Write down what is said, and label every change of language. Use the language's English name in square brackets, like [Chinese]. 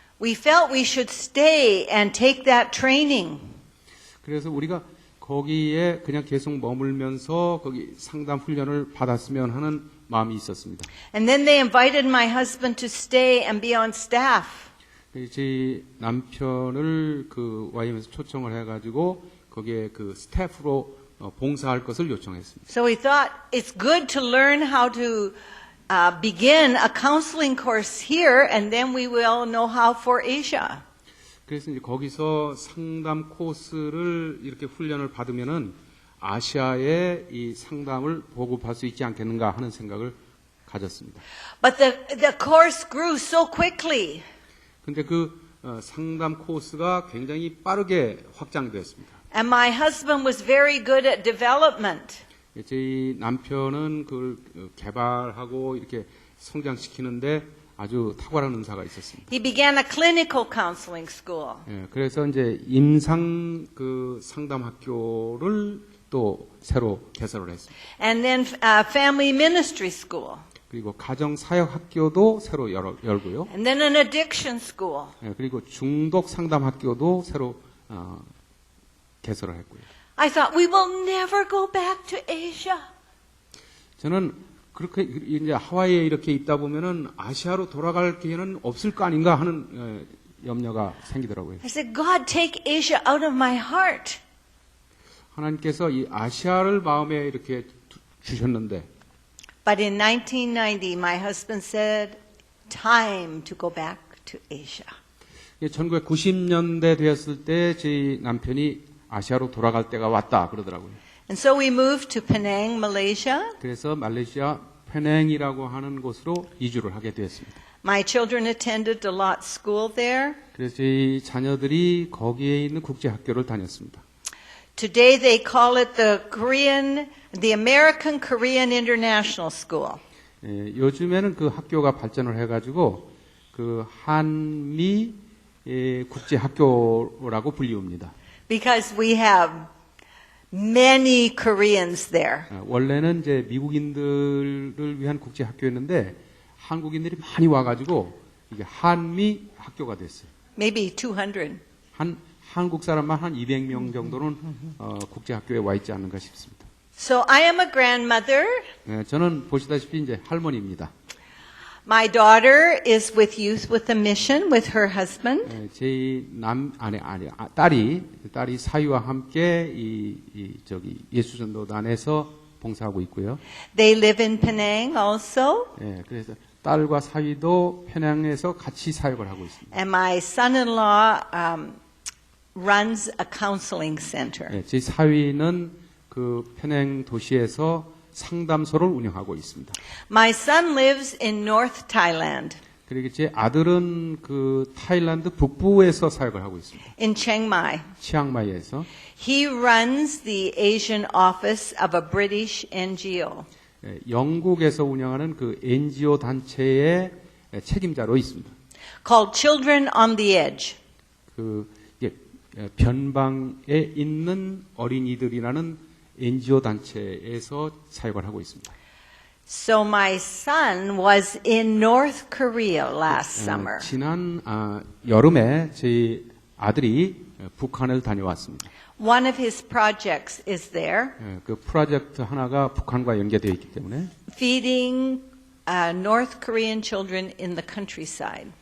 [English] We felt we should stay and take that training. [Korean] 그래서 우리가 거기에 그냥 계속 머물면서 거기 상담 훈련을 받았으면 하는 마음이 있었습니다. [English] And then they invited my husband to stay and be on staff. [Korean] 제 남편을 YM에서 초청을 해가지고 거기에 스태프로 봉사할 것을 요청했습니다. [English] So we thought it's good to learn how to begin a counseling course here, and then we will know how for Asia. [Korean] 그래서 이제 거기서 상담 코스를 이렇게 훈련을 받으면은 아시아에 이 상담을 보급할 수 있지 않겠는가 하는 생각을 가졌습니다. [English] But the course grew so quickly. [Korean] 근데 상담 코스가 굉장히 빠르게 확장되었습니다. [English] And my husband was very good at development. [Korean] 저희 남편은 그걸 개발하고 이렇게 성장시키는데 아주 탁월한 은사가 있었습니다. [English] He began a clinical counseling school. [Korean] 예, 그래서 이제 임상 그 상담 학교를 또 새로 개설을 했습니다. [English] And then family ministry school. [Korean] 그리고 가정 사역 학교도 새로 열고요. [English] And then an addiction school. [Korean] 예, 그리고 중독 상담 학교도 새로 개설을 했고요. [English] I thought we will never go back to Asia. [Korean] 저는 그렇게 이제 하와이에 이렇게 있다 보면은 아시아로 돌아갈 기회는 없을 거 아닌가 하는 염려가 생기더라고요. [English] I said, God, take Asia out of my heart. [Korean] 하나님께서 이 아시아를 마음에 이렇게 주셨는데, [English] But in 1990, my husband said, time to go back to Asia. [Korean] 1990년대 되었을 때 저희 남편이 아시아로 돌아갈 때가 왔다 그러더라고요. [English] And so we moved to Penang, Malaysia. [Korean] 그래서 말레이시아 페냉이라고 하는 곳으로 이주를 하게 되었습니다. [English] My children attended the Lot School there. [Korean] 그래서 저희 자녀들이 거기에 있는 국제 학교를 다녔습니다. [English] Today they call it the American Korean International School. [Korean] 요즘에는 그 학교가 발전을 해가지고 그 한미 국제 학교라고 불리웁니다. [English] Because we have many Koreans there. [Korean] 원래는 이제 미국인들을 위한 국제 학교였는데 한국인들이 많이 와가지고 이게 한미 학교가 됐어요. [English] Maybe 200. [Korean] 한국 사람만 한 200명 정도는 국제 학교에 와 있지 않는가 싶습니다. [English] So I am a grandmother. [Korean] 저는 보시다시피 이제 할머니입니다. [English] My daughter is with Youth with a Mission with her husband. [Korean] 제 딸이 사위와 함께 저기 예수전도단에서 봉사하고 있고요. [English] They live in Penang also. [Korean] 그래서 딸과 사위도 평양에서 같이 사역을 하고 있습니다. [English] And my son-in-law runs a counseling center. [Korean] 제 사위는 그 평양 도시에서 상담소를 운영하고 있습니다. [English] My son lives in North Thailand, [Korean] 그리고 제 아들은 그 타일란드 북부에서 사역을 하고 있습니다. [English] in Chiang Mai. [Korean] 치앙마이에서 [English] He runs the Asian office of a British NGO. [Korean] 영국에서 운영하는 그 NGO 단체의 책임자로 있습니다. [English] Called Children on the Edge. [Korean] 그 변방에 있는 어린이들이라는 NGO 단체에서 사역을 하고 있습니다. [English] So my son was in North Korea last summer. [Korean] 지난 여름에 저희 아들이 북한을 다녀왔습니다. [English] One of his projects is there, [Korean] 그 프로젝트 하나가 북한과 연계되어 있기 때문에 [English] feeding North Korean children in the countryside.